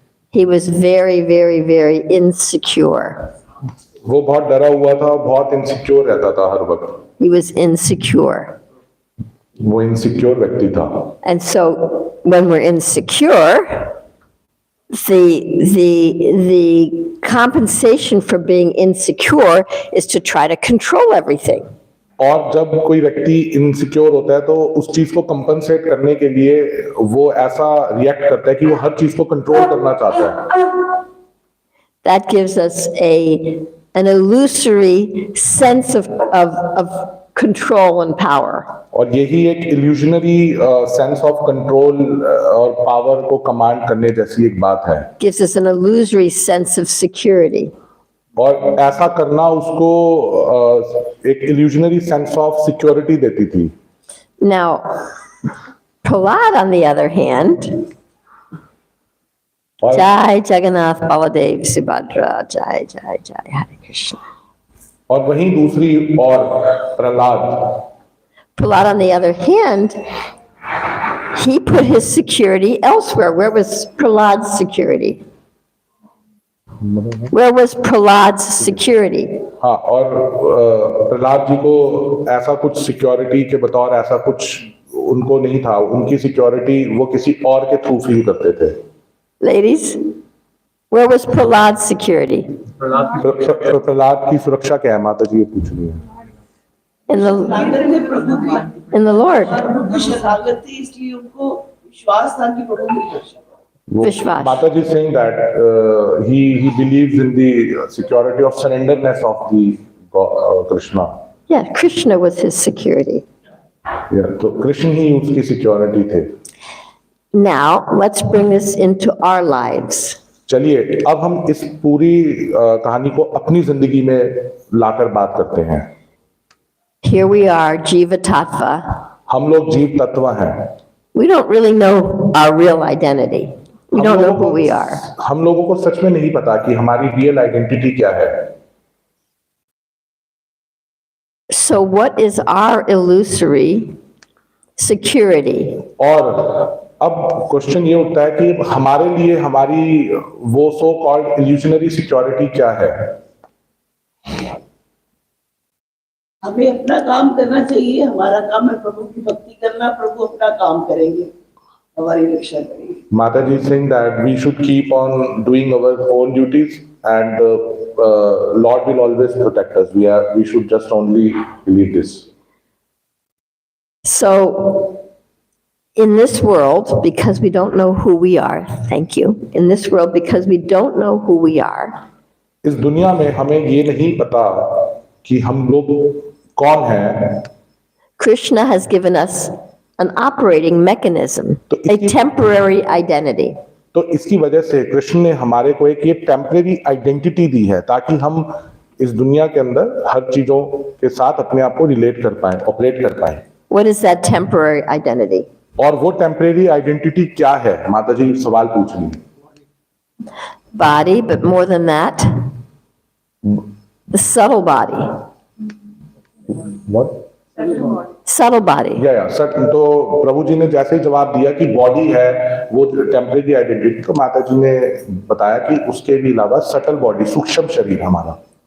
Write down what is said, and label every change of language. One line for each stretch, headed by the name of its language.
English: He was very, very, very insecure.
Hindi: वो बहुत डरा हुआ था, बहुत इनसिक्योर रहता था हर वक्त.
English: He was insecure.
Hindi: वो इनसिक्योर व्यक्ति था.
English: And so when we're insecure, the compensation for being insecure is to try to control everything.
Hindi: और जब कोई व्यक्ति इनसिक्योर होता है तो उस चीज को कंपनसेट करने के लिए वो ऐसा रिएक्ट करता है कि वो हर चीज को कंट्रोल करना चाहता है.
English: That gives us an illusory sense of control and power.
Hindi: और यही एक इल्यूजनरी सेंस ऑफ कंट्रोल और पावर को कमांड करने जैसी एक बात है.
English: Gives us an illusory sense of security.
Hindi: और ऐसा करना उसको एक इल्यूजनरी सेंस ऑफ सिक्योरिटी देती थी.
English: Now, Prahlad, on the other hand,
Hindi: और Jai Jagannath Baladev Subhadra, Jai Jai Jai Hare Krishna. और वहीं दूसरी और Prahlad,
English: Prahlad, on the other hand, he put his security elsewhere. Where was Prahlad's security? Where was Prahlad's security?
Hindi: हाँ, और प्रहलाद जी को ऐसा कुछ सिक्योरिटी के बतौर ऐसा कुछ उनको नहीं था. उनकी सिक्योरिटी वो किसी और के थ्रू फील करते थे.
English: Ladies, where was Prahlad's security?
Hindi: Prahlad की सुरक्षा क्या है, माता जी ये पूछ रही है. अंदर में प्रभु की
English: In the Lord.
Hindi: प्रभु की शरणागत थी, इसलिए उनको विश्वास था कि प्रभु की रक्षा. Vishwas.
English: माता जी saying that he believes in the security of surrenderness of the Krishna. Yeah, Krishna was his security.
Hindi: Yeah, तो कृष्ण ही उसकी सिक्योरिटी थे.
English: Now, let's bring this into our lives.
Hindi: चलिए अब हम इस पूरी कहानी को अपनी जिंदगी में लाकर बात करते हैं.
English: Here we are, Jiva Tattva.
Hindi: हम लोग जीव तत्व हैं.
English: We don't really know our real identity. We don't know who we are.
Hindi: हम लोगों को सच में नहीं पता कि हमारी रियल आइडेंटिटी क्या है.
English: So what is our illusory security?
Hindi: और अब क्वेश्चन ये उठता है कि हमारे लिए हमारी वो सो कॉल्ड इल्यूजनरी सिक्योरिटी क्या है. हमें अपना काम करना चाहिए. हमारा काम है प्रभु की भक्ति करना. प्रभु अपना काम करेंगे, हमारी रक्षा करेंगे. माता जी
English: saying that we should keep on doing our own duties and Lord will always protect us. We should just only believe this. So in this world, because we don't know who we are, thank you. In this world, because we don't know who we are,
Hindi: इस दुनिया में हमें ये नहीं पता कि हम लोग कौन हैं.
English: Krishna has given us an operating mechanism, a temporary identity.
Hindi: तो इसकी वजह से कृष्ण ने हमारे को एक ये टेम्परेरी आइडेंटिटी दी है ताकि हम इस दुनिया के अंदर हर चीजों के साथ अपने आप को रिलेट कर पाए, ऑपरेट कर पाए.
English: What is that temporary identity?
Hindi: और वो टेम्परेरी आइडेंटिटी क्या है, माता जी सवाल पूछ रही है.
English: Body, but more than that, the subtle body, What? subtle body.
Hindi: या सर, तो प्रभु जी ने जैसे ही जवाब दिया कि बॉडी है वो टेम्परेरी आइडेंटिटी, तो माता जी ने बताया कि उसके भी अलावा सटल बॉडी, सूक्ष्म शरीर हमारा।